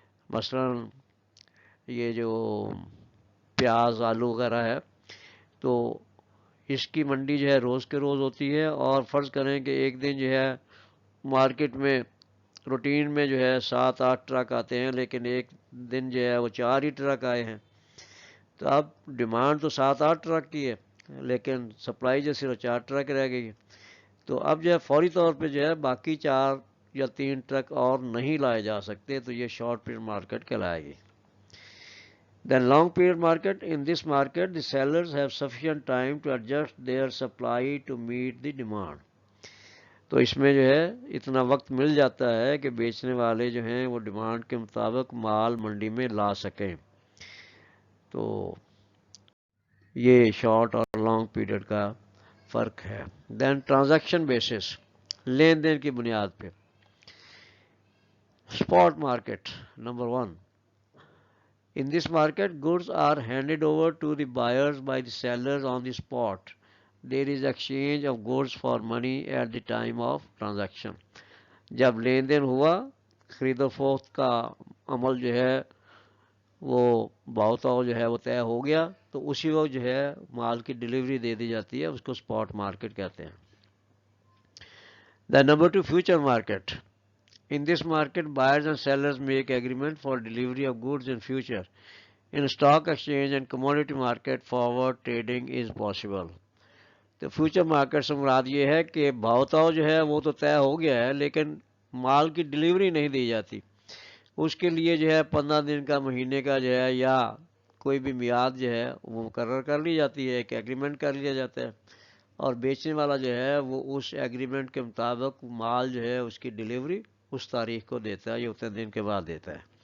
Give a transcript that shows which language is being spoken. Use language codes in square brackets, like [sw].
[ur] مثلا یہ جو پیاز، آلو وغیرہ ہے، تو اس کی منڈی جو ہے روز کے روز ہوتی ہے، اور فرض کریں کہ ایک دن جو ہے مارکیٹ میں روٹین میں جو ہے 7-8 ٹرک آتے ہیں، لیکن ایک دن جو ہے وہ 4 ہی ٹرک آئے ہیں. تو اب ڈیمانڈ تو 7-8 ٹرک کی ہے، لیکن سپلائی جو صرف 4 ٹرک رہ گئی. تو اب جو ہے فوری طور پہ جو ہے باقی 4 یا 3 ٹرک اور نہیں لائے جا سکتے، تو یہ شارٹ پیریڈ مارکیٹ کہلائے گی. [en] Then long period market. In this market, the sellers have sufficient time to adjust their supply to meet the demand. [ur] تو اس میں جو ہے اتنا وقت مل جاتا ہے کہ بیچنے والے جو ہیں وہ ڈیمانڈ کے مطابق مال منڈی میں لا سکیں. تو یہ شارٹ اور لانگ پیریڈ کا فرق ہے. [en] then transaction basis, [ur] لین دین کی بنیاد پہ. [en] Spot market number 1. In this market, goods are handed over to the buyers by the sellers on the spot. There is exchange of goods for money at the time of transaction. [ur] جب لین دین ہوا، خرید و فروخت کا عمل جو ہے وہ بھاؤ تاؤ جو ہے وہ طے ہو گیا، تو اسی وقت جو ہے مال کی ڈیلیوری دے دی جاتی ہے، اس کو اسپاٹ مارکیٹ کہتے ہیں. [en] The number 2 future market. In this market, buyers and sellers make agreement for delivery of goods in future. In stock exchange and commodity market, forward trading is possible. [ur] تو future market سے مراد یہ ہے کہ بھاؤ تاؤ جو ہے وہ تو طے ہو گیا ہے، لیکن مال کی ڈیلیوری نہیں دی جاتی. اس کے لیے جو ہے 15 دن کا، مہینے کا جو ہے، یا کوئی بھی میعاد جو ہے وہ مقرر کر لی جاتی ہے، ایک ایگریمنٹ کر لیا جاتا ہے، اور بیچنے والا جو ہے وہ اس ایگریمنٹ کے مطابق مال جو ہے اس کی ڈیلیوری اس تاریخ کو دیتا ہے یا اتنے دن کے بعد دیتا ہے.